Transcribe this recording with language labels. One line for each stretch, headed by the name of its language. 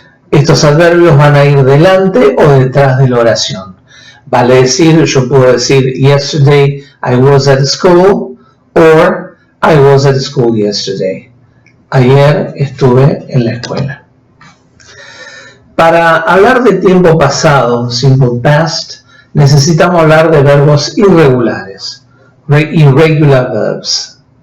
Spanish: Estos adverbios van a ir delante o detrás de la oración. Vale decir, yo puedo decir,
English: yesterday I was at school, or I was at school yesterday.
Spanish: Ayer estuve en la escuela. Para hablar de tiempo pasado, simple past, necesitamos hablar de verbos irregulares, irregular verbs.